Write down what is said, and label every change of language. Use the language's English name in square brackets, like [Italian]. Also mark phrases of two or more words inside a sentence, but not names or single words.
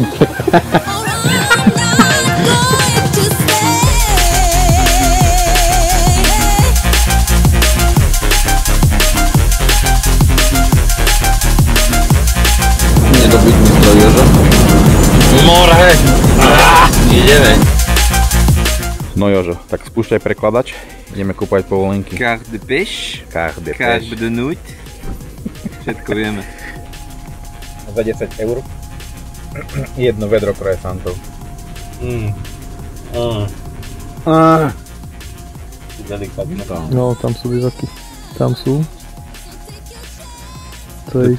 [Slovak] Nedobytný stroj, Jožo. More! Ideme. No Jožo, tak spúšťaj prekladač, ideme kúpať povolenky. [French] Carte de pêche, Carte carte de nuit, [Slovak] všetko vieme. Za 10 eur. Jedno vedro croissantov. No, tam sú vývaky. Tam sú. To je